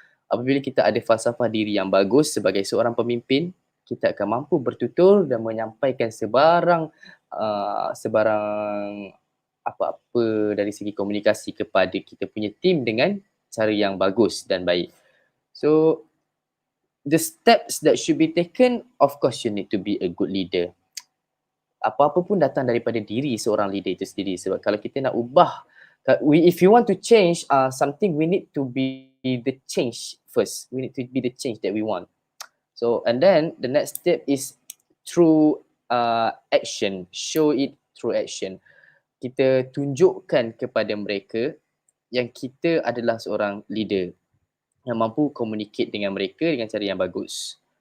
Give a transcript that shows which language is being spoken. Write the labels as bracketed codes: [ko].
[ms] Apabila kita ada falsafah diri yang bagus sebagai seorang pemimpin, kita akan mampu bertutur dan menyampaikan sebarang apa-apa dari segi komunikasi kepada kita punya tim dengan cara yang bagus dan baik. [en] So, the steps that should be taken, of course you need to be a good leader. [ms] Apa-apa pun datang daripada diri seorang leader itu sendiri. Sebab kalau kita nak ubah, [en] if you want to change something, we need to be the change first. We need to be the change that we want. So, and then the next step is through action. Show it through action. [ms] Kita tunjukkan kepada mereka yang kita adalah seorang leader yang mampu communicate dengan mereka dengan cara yang bagus.